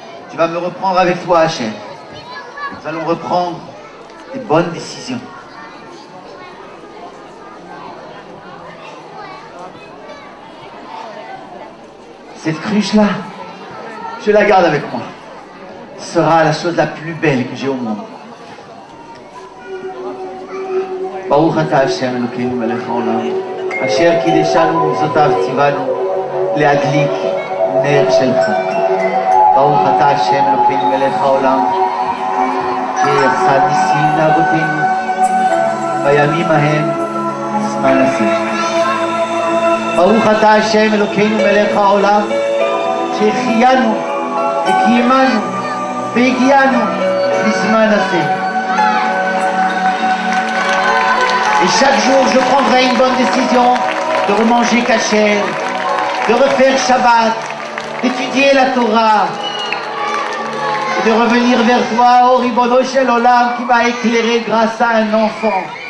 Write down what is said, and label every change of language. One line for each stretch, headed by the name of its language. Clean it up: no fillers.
French: Tu vas me reprendre avec toi, Hachem. Nous allons reprendre des bonnes décisions. Cette cruche-là, je la garde avec moi. Ce sera la chose la plus belle que j'ai au monde.
Hebrew: ברוך אתה השם אלוקינו מלך העולם, אשר קידשנו ומצוותיו ציוונו להדליק נר של חנוכה. ברוך אתה השם אלוקינו מלך העולם, שעשה ניסים לאבותינו בימים ההם זמן השיא. ברוך אתה השם אלוקינו מלך העולם, שהחיינו וקיימנו והגיענו לזמן הזה.
French: Et chaque jour, je prendrai une bonne décision de remanger kasher, de refaire Shabbat, d'étudier la Torah, et de revenir vers toi, oh Ribono Shel Olam, qui m'a éclairé grâce à un enfant.